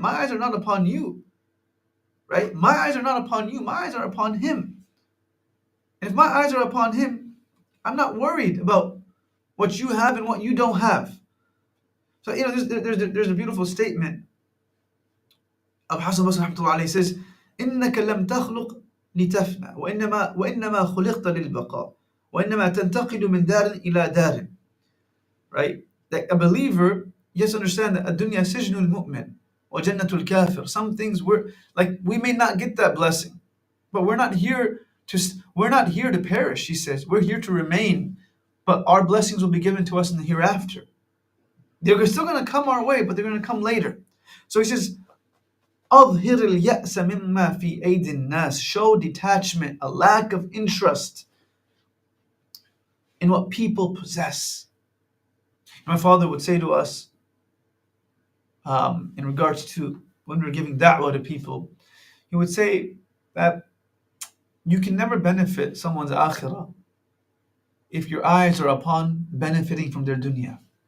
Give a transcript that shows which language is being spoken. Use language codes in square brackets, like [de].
[en] My eyes are not upon you, right? My eyes are not upon you. My eyes are upon Him. And if my eyes are upon Him, I'm not worried about what you have and what you don't have. So, there's a beautiful statement of Hasan Basri rahmatullahi alayhi. He says, [ar] إنك لم تخلق لتفنى وإنما خلقت للبقاء وإنما تنتقل من دار إلى دار. [en] Right? That a believer, yes, understand that [ar] الدنيا سجن المؤمن وجنة الكافر. [en] Some things we may not get that blessing, but we're not here to perish. He says we're here to remain, but our blessings will be given to us in the hereafter. They're still going to come our way, but they're going to come later. So he says, [ar] أظهر اليأس مما في أيدي الناس. [en] Show detachment, a lack of interest in what people possess. My father would say to us, in regards to when we're giving da'wah to people, he would say that you can never benefit someone's akhirah if your eyes are upon benefiting from their dunya.